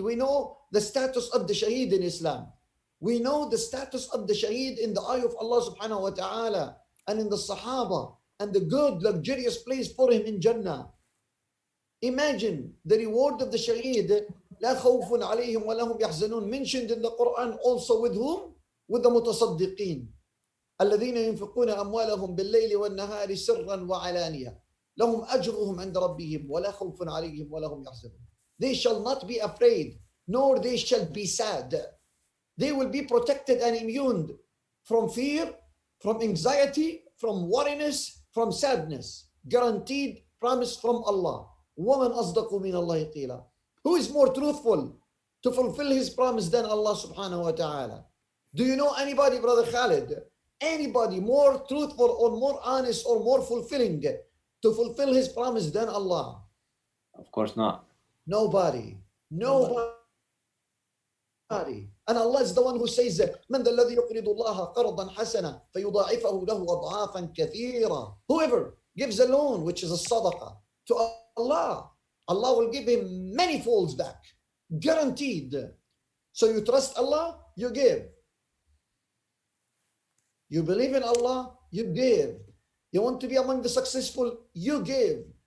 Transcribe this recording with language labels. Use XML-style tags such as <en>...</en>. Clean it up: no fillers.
<en>We know the status of the shaheed in Islam. We know the status of the shaheed in the eye of Allah subhanahu wa ta'ala and in the Sahaba, and the good, luxurious place for him in Jannah. Imagine the reward of the shaheed.</en> <ar>لا خوف عليهم ولا هم يحزنون,</ar> <en>mentioned in the Quran also with whom? With the mutasaddiqeen.</en> <ar>الذين ينفقون أموالهم بالليل والنهار سرا وعلانية لهم أجرهم عند ربهم ولا خوف عليهم ولا هم يحزنون.</ar> <en>They shall not be afraid, nor they shall be sad. They will be protected and immune from fear, from anxiety, from worriness, from sadness. Guaranteed promise from Allah.</en> <ar>وَمَنْ أَصْدَقُ مِنَ اللَّهِ قِيلًا.</ar> <en>Who is more truthful to fulfill his promise than Allah subhanahu wa ta'ala? Do you know anybody, Brother Khalid? Anybody more truthful or more honest or more fulfilling to fulfill his promise than Allah? Of course not. Nobody. Nobody. And Allah is the one who says,</en> <ar>من ذا الذي يقرض الله قرضا حسنا فيضاعفه له أضعافا كثيرة.</ar> <en>Whoever gives a loan, which is a sadaqah, to Allah, Allah will give him many folds back. Guaranteed. So you trust Allah, you give. You believe in Allah, you give. You want to be among the successful, you give.</en>